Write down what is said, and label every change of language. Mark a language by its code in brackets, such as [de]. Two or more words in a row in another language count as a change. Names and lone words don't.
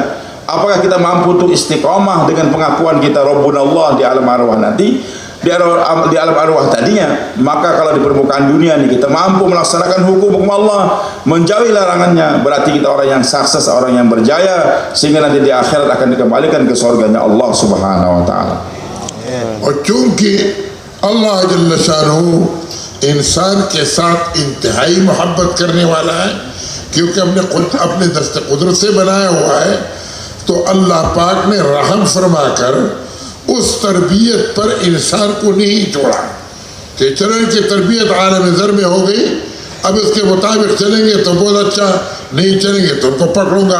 [id] Apakah kita mampu untuk istiqamah dengan pengakuan kita [ar] ربنا الله [id] di alam arwah nanti, di alam arwah tadinya. Maka kalau di permukaan dunia ini kita mampu melaksanakan hukum-hukum Allah, menjauhi larangannya, berarti kita orang yang sukses, orang yang berjaya, sehingga nanti di akhirat akan dikembalikan ke surganya Allah [ar] سبحانه وتعالى. [ur] اور چونکہ اللہ [ar] جل شانه [ur] انسان کے ساتھ انتہائی محبت کرنے والا ہے، کیونکہ اپنے دست قدرت سے بنایا ہوا ہے، تو اللہ پاک نے رحم فرما کر اس تربیت پر انسان کو نہیں چھوڑا کہ چلن کی تربیت عالم ذر میں ہو گئی، اب اس کے مطابق چلیں گے تو بہت اچھا، نہیں چلیں گے تو ان کو پکڑوں گا.